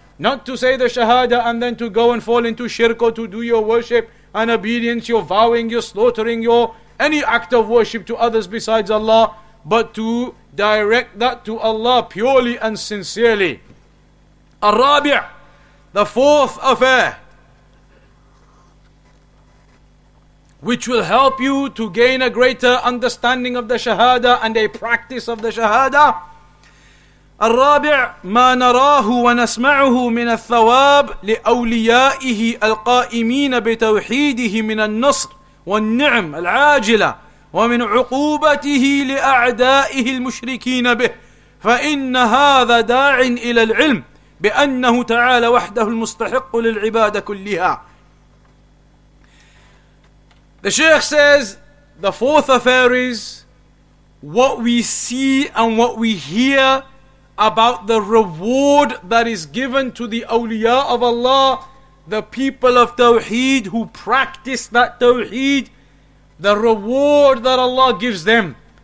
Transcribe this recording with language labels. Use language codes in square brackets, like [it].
[en] Not to say the Shahadah and then to go and fall into shirk or to do your worship and obedience, your vowing, your slaughtering, your any act of worship to others besides Allah, but to direct that to Allah purely and sincerely. الرابع, the fourth affair, which will help you to gain a greater understanding of the Shahadah and a practice of the Shahadah. [ar] الرابع ما نراه ونسمعه من الثواب لأوليائه القائمين بتوحيده من النصر والنعم العاجلة ومن عقوبته لأعدائه المشركين به، فإن هذا داع إلى العلم بأنه تعالى وحده المستحق للعبادة كلها. [en] The Shaykh says the fourth affair is what we see and what we hear about the reward that is given to the awliya of Allah, the people of Tawheed who practice that Tawheed, the reward that Allah gives them,